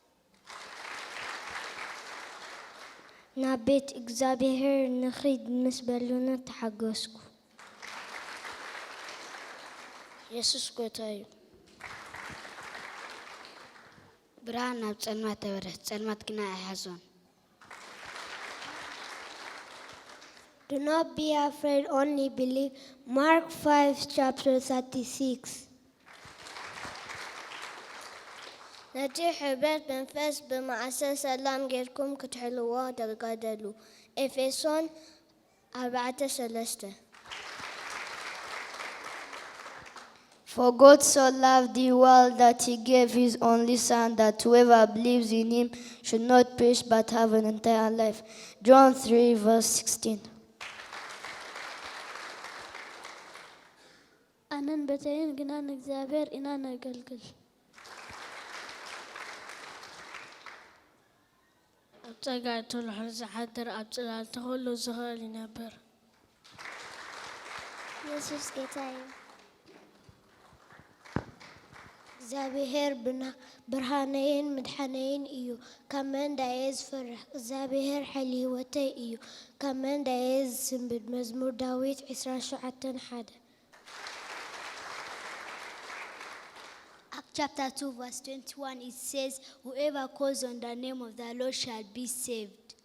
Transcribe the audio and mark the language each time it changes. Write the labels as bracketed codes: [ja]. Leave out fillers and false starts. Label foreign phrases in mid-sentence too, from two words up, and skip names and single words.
[ti] ናብ ቤት እግዚአብሔር ንኽድ ምስ በሉና ተሓገስኩ ኢየሱስ ጎይታ እዩ ብርሃን ናብ ጸልማት ተበረህ ጸልማት ግና ኣይሓዞን [en] Do not be afraid, only believe. Mark 5:36 [ti] ነቲ ሕብረት መንፈስ ብማዕሰ ሰላም ጌርኩም ክትሕልዎ ተጋደሉ ኤፌሶን 4:3 [en] For God so loved the world that he gave his only son that whoever believes in him should not perish but have an entire life. John 3:16 [ti] ኣነን በተይን ግናን እግዚአብሔር ኢና ነገልግል ኣብ ጸጋቱ ልሕል ዝሓድር ኣብ ጽላል ተኸሉ ዝኽእል ይነብር ኢየሱስ ጌታ እዩ እግዚአብሔር ብርሃነይን ምድሓነይን እዩ ካብ መንዳየ ዝፈርሕ እግዚአብሔር ሓይሊ ህይወተይ እዩ ካብ መንዳየ ዝስንብድ መዝሙር ዳዊት 27:1 [en] Acts chapter 2 verse 21 it says whoever calls on the name of the Lord shall be saved.